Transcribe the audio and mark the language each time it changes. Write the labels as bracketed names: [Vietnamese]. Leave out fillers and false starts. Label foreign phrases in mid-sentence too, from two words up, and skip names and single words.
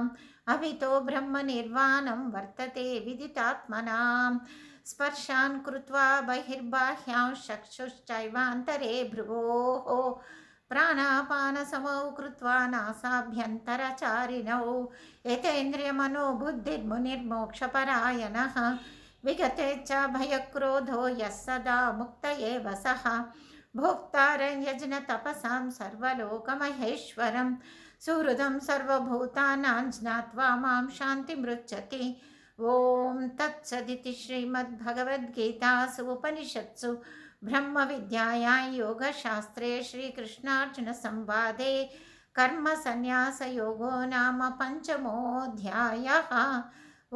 [Sanskrit] అవితో బ్రహ్మనిర్వాణం వర్తతే విదితాత్మనాం. స్పర్శాన్ కృత్వా బహిర్బాహ్యాం చక్షుశ్చైవాంతరే భ్రువోః. ప్రాణాపానసమౌ కృత్వా నాసాభ్యంతరచారిణౌ. యతేంద్రియమనో బుద్ధిర్మునిర్మోక్షపరాయణః. विगते च भयक्रोधो यः सदा मुक्त एव सः भोक्तारं यज्ञतपसां सर्वलोकमहेश्वरं सुहृदं सर्वभूतानां ज्ञात्वा मां शान्तिमृच्छति। ॐ तत्सदिति श्रीमद्भगवद्गीतासु उपनिषत्सु ब्रह्मविद्यायां योगशास्त्रे श्रीकृष्णार्जुनसंवादे कर्मसन्न्यासयोगो नाम पञ्चमोऽध्यायः।